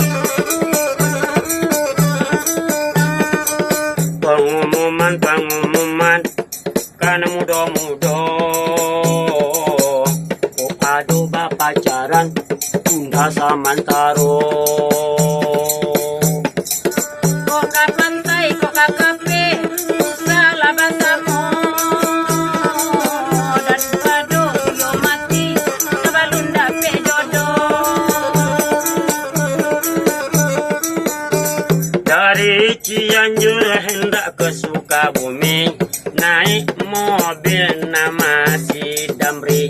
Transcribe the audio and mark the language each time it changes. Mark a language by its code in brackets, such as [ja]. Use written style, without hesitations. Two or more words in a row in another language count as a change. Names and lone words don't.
[id] Pengumuman, karena muda-muda. [min] Oh aduh pacaran, tunda samantaro. Kok ka pantai, kok ka kafe, salah bahasamu. Daripada yo mati, sebelum dapet jodoh. [id] Dari Cianjur hendak ke Sukabumi, naik mobil nama si Damri.